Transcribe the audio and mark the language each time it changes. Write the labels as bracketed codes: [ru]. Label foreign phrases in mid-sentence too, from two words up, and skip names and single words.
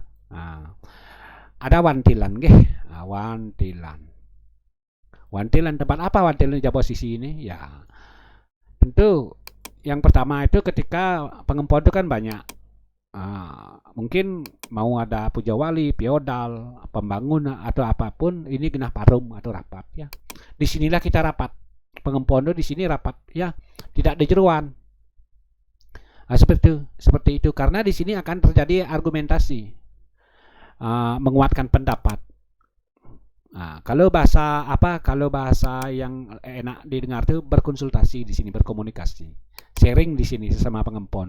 [id] Ada wantilan, wantilan. Wantilan tempat apa wantilan di Jabo Sisi ini? Ya, tentu yang pertama itu ketika pengempon itu kan banyak. mungkin mau ada puja wali, piodal, pembangunan atau apapun, ini [ban] genah parum [id] atau rapat ya. Disinilah kita rapat. Pengempondo di sini rapat ya, tidak ada jeruan. Seperti itu karena di sini akan terjadi argumentasi, menguatkan pendapat. Kalau bahasa yang enak didengar itu berkonsultasi di sini, berkomunikasi, sharing di sini sesama pengempon.